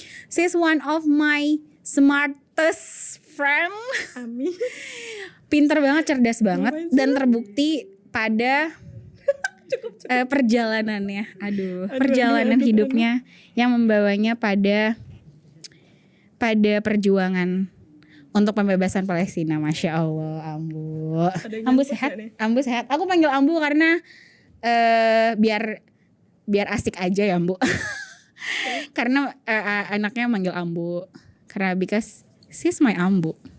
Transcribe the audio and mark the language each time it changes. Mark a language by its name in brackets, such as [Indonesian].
[English] She's one of my smartest friend. [Indonesian] Amin. Pinter banget, cerdas banget, dan terbukti pada perjalanannya. Perjalanan hidupnya yang membawanya pada perjuangan untuk pembebasan Palestina. Masya Allah, Ambu. Ambu sehat? Ambu sehat. Aku panggil Ambu karena biar asik aja ya, Ambu. Karena anaknya manggil Ambu. [English] Karena because she's my Ambu.